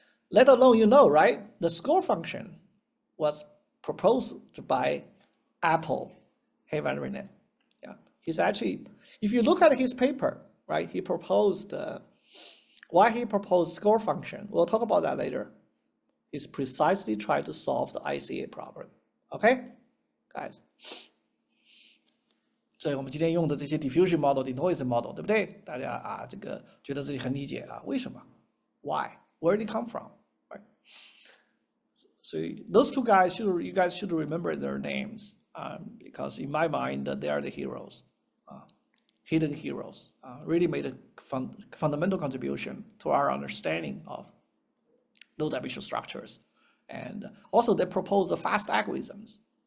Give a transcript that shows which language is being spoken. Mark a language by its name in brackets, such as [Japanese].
[English] Let alone, right? The score function was proposed by Apple, Havarinen. Yeah, he's actually, if you look at his paper, right? He proposed, why he proposed score function, we'll talk about that later, is precisely try to solve the ICA problem, okay? [Chinese] Guys， 所以我们今天用的这些 diffusion model、denoising model， 对不对？大家这个觉得自己很理解啊？为什么 [English] ？Why? Where did it come from? Right? So those two guys you guys should remember their names because in my mind they are the heroes, hidden heroes. Really made a fundamental contribution to our understanding of low-dimensional structures, and also they propose the fast algorithms.